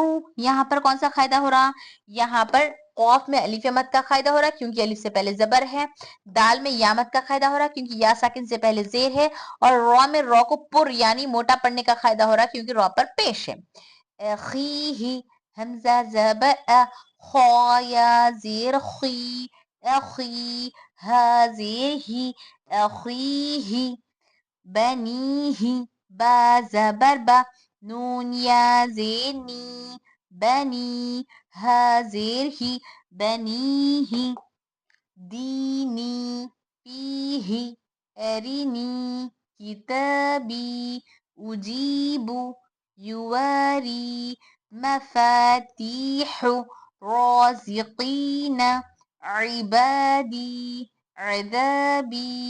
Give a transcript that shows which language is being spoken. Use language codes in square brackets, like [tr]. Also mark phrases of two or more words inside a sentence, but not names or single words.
[hi] यहाँ पर कौन सा कायदा हो रहा, यहाँ पर कौफ में अलिफ मत का कायदा हो रहा क्योंकि अलिफ से पहले जबर है। दाल में या मत का कायदा हो रहा क्योंकि या साकिन से पहले जेर है। और रॉ में रॉ को पुर यानी मोटा पढ़ने का कायदा हो रहा क्योंकि रॉ पर पेश है। अखीही, हमजा जबर अ, खौ या जेर खी, अखी। हा जेर ही, अखीही। बनीही, बा जबर बा, नून या जेर नी, बनी। हा जेर ही, बनीही। [ar] ديني، فيه، أرني، كتابي، أجيب، يواري، مفاتيح، رازقين، عبادي، عذابي.